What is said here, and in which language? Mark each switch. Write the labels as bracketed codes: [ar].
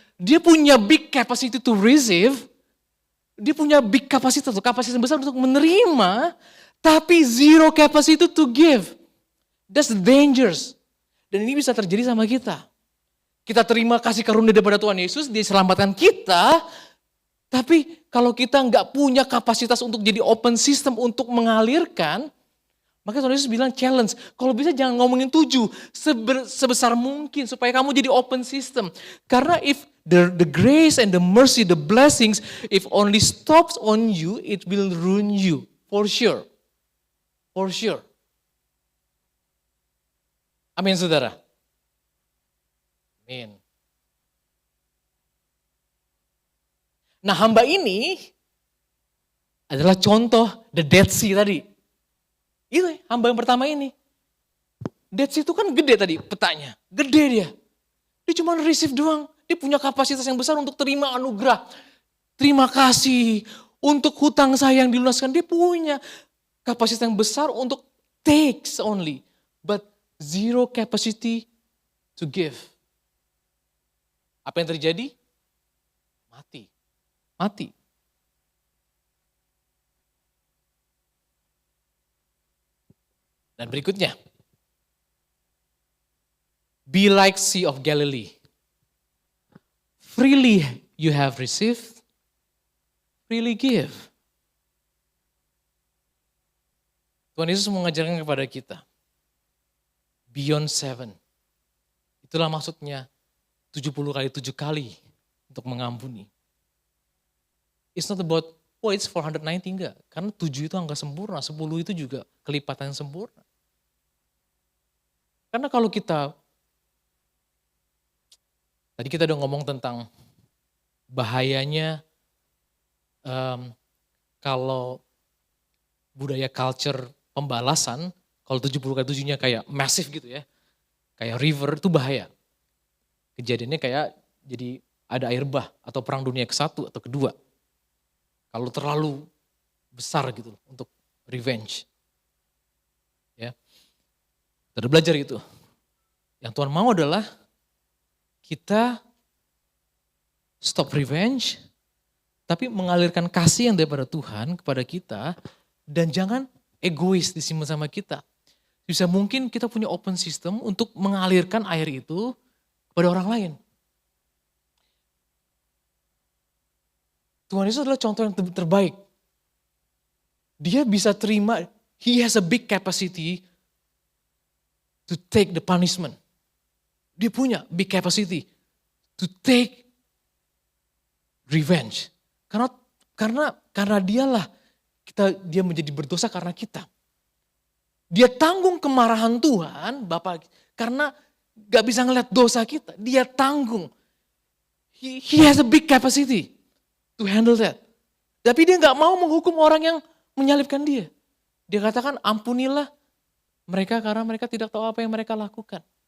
[en] Dia punya big capacity to receive. [id] Dia punya big kapasitas yang besar untuk menerima. [en] Tapi zero capacity to give. That's the dangers. [id] Dan ini bisa terjadi sama kita. Kita terima kasih karunia daripada Tuhan Yesus, dia selamatkan kita. Tapi kalau kita nggak punya kapasitas untuk jadi open system untuk mengalirkan, maka Tuhan Yesus bilang challenge, kalau bisa jangan ngomongin 7, sebesar mungkin supaya kamu jadi open system. [en] Karena if the grace and the mercy, the blessings, if only stops on you, it will ruin you, for sure. For sure. [id] Amin saudara. Amin. Nah hamba ini adalah contoh the Dead Sea tadi. Itu hamba yang pertama ini. Dead Sea itu kan gede tadi petanya. Gede dia. Dia cuma receive doang. Dia punya kapasitas yang besar untuk terima anugerah. Terima kasih untuk hutang saya yang dilunaskan. Dia punya kapasitas yang besar untuk takes only. [en] But zero capacity to give. [id] Apa yang terjadi? Mati. Dan berikutnya. [en] Be like Sea of Galilee. Freely you have received, freely give. [id] Tuhan Yesus mengajarkan kepada kita. Beyond 7. Itulah maksudnya 70 kali 7 kali untuk mengampuni. [en] It's not about, it's 490, enggak. [id] Karena 7 itu angka sempurna, 10 itu juga kelipatan yang sempurna. Karena kalau kita, tadi kita udah ngomong tentang bahayanya kalau budaya culture pembalasan, kalau 70 kali 7-nya kayak massive gitu ya, kayak river, itu bahaya. Kejadiannya kayak jadi ada air bah atau perang dunia ke-1 atau kedua. Kalau terlalu besar gitu untuk revenge. Ya. Kita udah belajar itu. Yang Tuhan mau adalah kita stop revenge, tapi mengalirkan kasih yang daripada Tuhan kepada kita, dan jangan egois disimpan sama kita. Bisa mungkin kita punya open system untuk mengalirkan air itu kepada orang lain. Tuhan Yesus adalah contoh yang terbaik. [en] Dia bisa terima, he has a big capacity to take the punishment. Dia punya big capacity to take revenge. [id] Karena dialah dia menjadi berdosa karena kita. Dia tanggung kemarahan Tuhan, Bapak, karena gak bisa ngeliat dosa kita. Dia tanggung. [en] He has a big capacity to handle that. [id] Tapi dia gak mau menghukum orang yang menyalibkan dia. Dia katakan, ampunilah mereka karena mereka tidak tahu apa yang mereka lakukan.